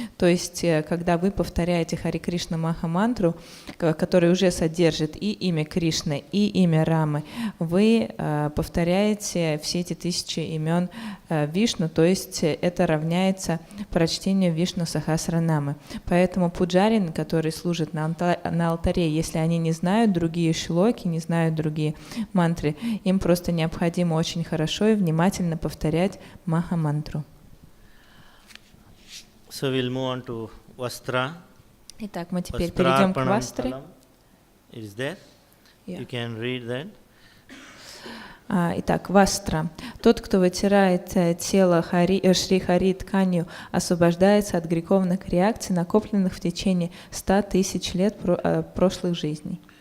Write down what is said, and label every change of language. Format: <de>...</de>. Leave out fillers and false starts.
<ru>То есть, когда вы повторяете Хари Кришна Махамантру, который уже содержит и имя Кришны, и имя Рамы, вы повторяете все эти 1000 имен Вишну, то есть это равняется прочтению Вишну Сахасранамы. Поэтому пуджарин, который служит на алтаре, если они не знают другие шлоки, не знают другие мантры, им просто необходимо очень хорошо и внимательно повторять Махамантру.</ru> <en>So we'll move on to Vastra.</en> <ru>Итак, мы теперь перейдем к Вастре.</ru> <en>It is there. Yeah. You can read that.</en> <ru>Итак, Вастра. Тот, кто вытирает тело Шри Хари тканью, освобождается от греховных реакций, накопленных в течение 100 000 лет прошлых жизней.</ru>